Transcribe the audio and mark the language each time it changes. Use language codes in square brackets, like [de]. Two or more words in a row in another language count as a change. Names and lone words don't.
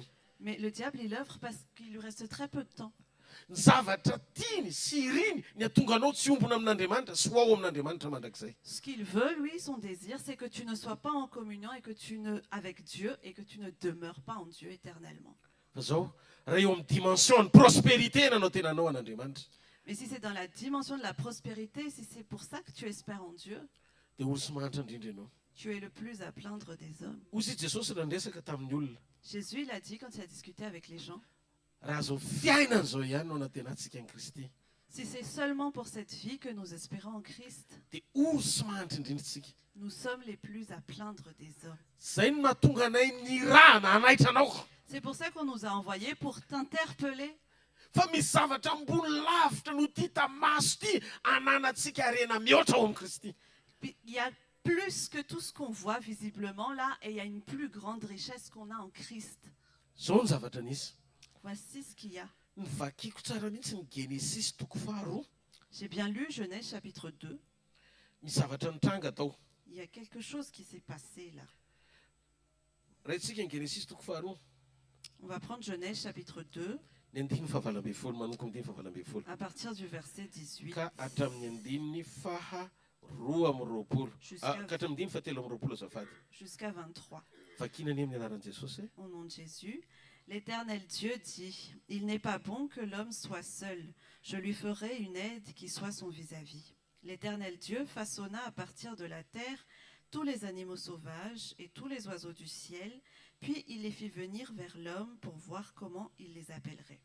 [fr] Mais le diable, il œuvre parce qu'il lui reste très peu de temps. [mg] Ny zavatra tiany sy iriny ny atonga anao tsy ombona amin'Andriamanitra sy ho ao amin'Andriamanitra mandrakizay. [fr] Ce qu'il veut, lui, son désir, c'est que tu ne sois pas en communion et que avec Dieu et que tu ne demeures pas en Dieu éternellement. [mg] Fa zao raha eo amin'ny dimension ny prospérité nanao tena anao an'Andriamanitra. [fr] Mais si c'est dans la dimension de la prospérité, si c'est pour ça que tu espères en Dieu, [mg] Dia olo sy mahantra indrindra ianao. [fr] tu es le plus à plaindre des hommes. [mg] Hoy Jesosy raha ndresaka tamin'ny olona. [fr] Jésus, il a dit quand il a discuté avec les gens, [mg] Raha zao fiainana zao ihany no anatenantsika ny Kristy. [fr] si c'est seulement pour cette vie que nous espérons en Christ, [mg] Dia olo sy mahantra indrindra tsika. [fr] nous sommes les plus à plaindre des hommes. [mg] Zay no mahatonga anay nirahana hanaitra anao. [fr] C'est pour ça qu'on nous a envoyés pour t'interpeller. [mg] Fa misy zavatra ambony lavitra no ty tamaso ty ananantsika harena mihoatra ao amin'ny Kristy. [fr] Puis, il y a plus que tout ce qu'on voit visiblement là, et il y a une plus grande richesse qu'on a en Christ. [mg] Zao ny zavatra nisy. [fr] Voici ce qu'il y a. [mg] Ny vakiako tsara mihitsy ny Genesis toko faharoa. [fr] J'ai bien lu Genèse chapitre 2. [mg] Misy zavatra nitranga tao. [fr] Il y a quelque chose qui s'est passé là. [mg] Raha ny Genesis toko faharoa. [fr] On va prendre Genèse chapitre 2 [mg] Ny andininy fahavalo ambin'ny folo manompo andininy fahavalo ambin'ny folo. [fr] à partir du verset 18 [mg] Ka hatramin'ny andininy faharoa amby roapolo. [fr] jusqu'à [mg] Ka hatramin'ny andininy fahatelo amby roapolo azafady. [fr] jusqu'à 23. [mg] Vakina any amin'ny anaran'i Jesosy. [fr] Au nom de Jésus, l'Éternel Dieu dit, « Il n'est pas bon que l'homme soit seul. Je lui ferai une aide qui soit son vis-à-vis. » L'Éternel Dieu façonna à partir de la terre tous les animaux sauvages et tous les oiseaux du ciel, puis il les fit venir vers l'homme pour voir comment il les appellerait.